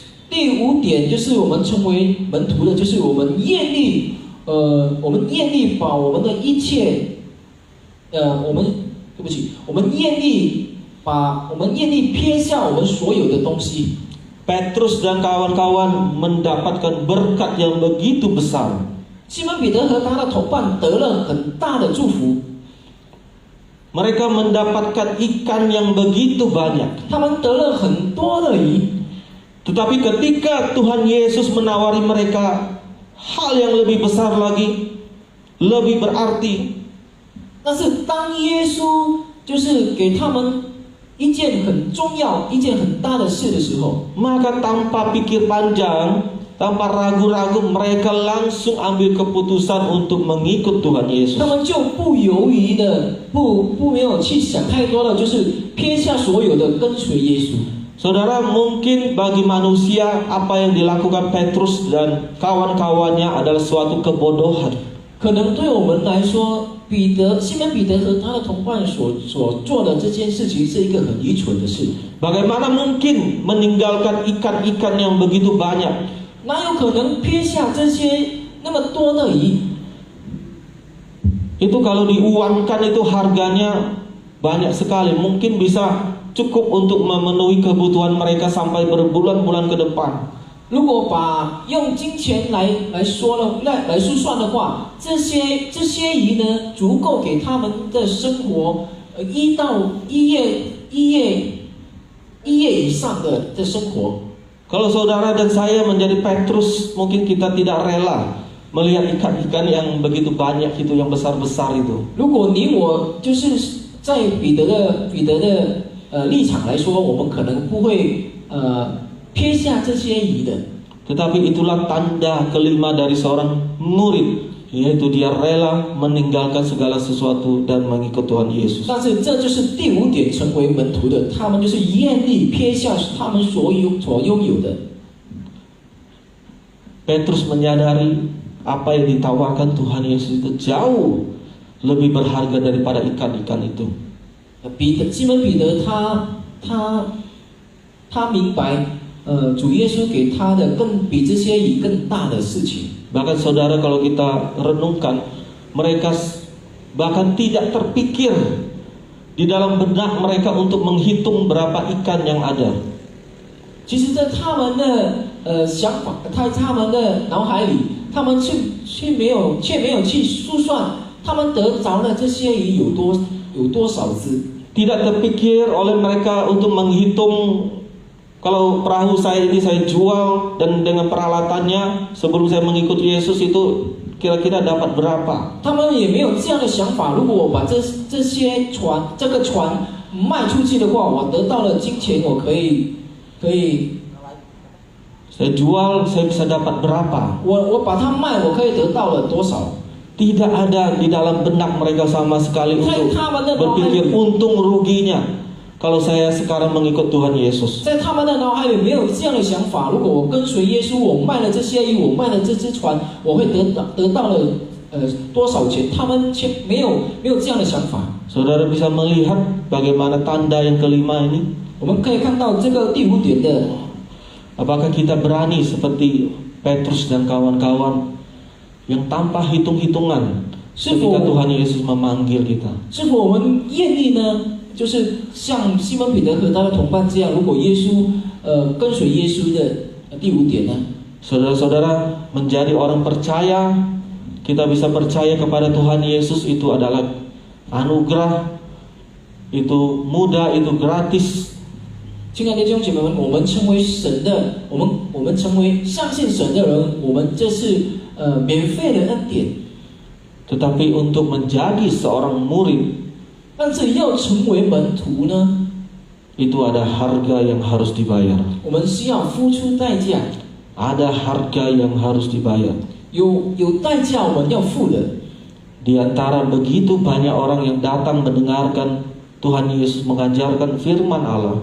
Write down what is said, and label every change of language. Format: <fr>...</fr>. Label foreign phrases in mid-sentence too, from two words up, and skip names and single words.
<zh>第五点就是我们成为门徒的，就是我们愿意把我们的一切，我们愿意撇下我们所有的东西。</zh> <id>Petrus dan kawan-kawan mendapatkan berkat yang begitu besar.</id> <zh>西门彼得和他的同伴得了很大的祝福，</zh> <id>Mereka mendapatkan ikan yang begitu banyak.</id> <zh>他们得了很多的鱼。</zh> <id>Tetapi ketika Tuhan Yesus menawari mereka hal yang lebih besar lagi, lebih berarti,</id> <zh>但是当耶稣就是给他们一件很重要、一件很大的事的时候，</zh> <id>maka tanpa pikir panjang, tanpa ragu-ragu, mereka langsung ambil keputusan untuk mengikut Tuhan Yesus.</id> <zh>他们就不犹豫的、没有去想太多的，就是撇下所有的跟随耶稣。</zh> <id>Saudara, mungkin bagi manusia apa yang dilakukan Petrus dan kawan-kawannya adalah suatu kebodohan.</id> <zh>可能对我们来说，西门彼得和他的同伴所做的这件事情是一个很愚蠢的事。</zh> <id>Bagaimana mungkin meninggalkan ikan-ikan yang begitu banyak?</id> <zh>哪有可能撇下这些那么多的鱼？</zh> <id>Itu kalau diuangkan itu harganya banyak sekali. Mungkin bisa cukup untuk memenuhi kebutuhan mereka sampai berbulan-bulan ke depan.</id> <zh>如果用金钱来数算的话，这些鱼呢，足够给他们的生活一夜以上的生活。</zh> <id>Kalau saudara dan saya menjadi Petrus, mungkin kita tidak rela melihat ikan-ikan yang begitu banyak itu, yang besar-besar itu.</id> <zh>如果你我就是在彼得的立场来说，我们可能不会撇下这些鱼的。</zh> <id>Tetapi itulah tanda kelima dari seorang murid, yaitu dia rela meninggalkan segala sesuatu dan mengikut Tuhan Yesus.</id> <zh>但是这就是第五点，成为门徒的，他们就是愿意撇下他们所拥有的。</zh> <id>Petrus menyadari apa yang ditawarkan Tuhan Yesus itu jauh lebih berharga daripada ikan-ikan itu.</id> <zh>西门彼得他明白，主耶稣给他的比这些鱼更大的事情。</zh> <id>Bahkan saudara, kalau kita renungkan, mereka bahkan tidak terpikir di dalam benak mereka untuk menghitung berapa ikan yang ada.</id> <zh>其实，在他们的想法，在他们的脑海里，他们却没有去数算，他们得着了这些鱼有多少只。</zh> <id>Tidak terpikir oleh mereka untuk menghitung, kalau perahu saya ini saya jual dan dengan peralatannya sebelum saya mengikuti Yesus itu kira-kira dapat berapa.</id> <zh>他们也没有这样的想法，如果我把这个船卖出去的话，我得到了金钱，我可以</zh> <id>saya jual, saya bisa dapat berapa.</id> <zh>我把它卖，我可以得到了多少？</zh> <id>Tidak ada di dalam benak mereka sama sekali untuk berpikir untung ruginya kalau saya sekarang mengikut Tuhan Yesus.</id> <zh>在他们的脑海里没有这样的想法，如果我跟随耶稣，我卖了这些鱼，我卖了这只船，我会得到了多少钱？他们却没有这样的想法。</zh> <id>Saudara bisa melihat bagaimana tanda yang kelima ini.</id> <zh>我们可以看到这个第5点的，</zh> <id>Apakah kita berani seperti Petrus dan kawan-kawan yang tanpa hitung-hitungan ketika Tuhan Yesus memanggil kita?</id> <zh>是否我们愿意呢？就是像西门彼得和他的同伴这样，如果耶稣跟随耶稣的第5点呢？</zh> <id>Saudara-saudara, menjadi orang percaya, kita bisa percaya kepada Tuhan Yesus itu adalah anugerah, itu mudah, itu gratis.</id> <zh>亲爱的弟兄姐妹们，我们成为神的，我们成为相信神的人，我们这是免费的恩典。</zh> <id>Tetapi untuk menjadi seorang murid,</id> <zh>但是要成为门徒呢，</zh> <id>itu ada harga yang harus dibayar.</id> <zh>我们需要付出代价，</zh> <id>Ada harga yang harus dibayar.</id> <zh>有代价我们要付的。</zh> <id>Di antara begitu banyak orang yang datang mendengarkan Tuhan Yesus mengajarkan firman Allah,</id>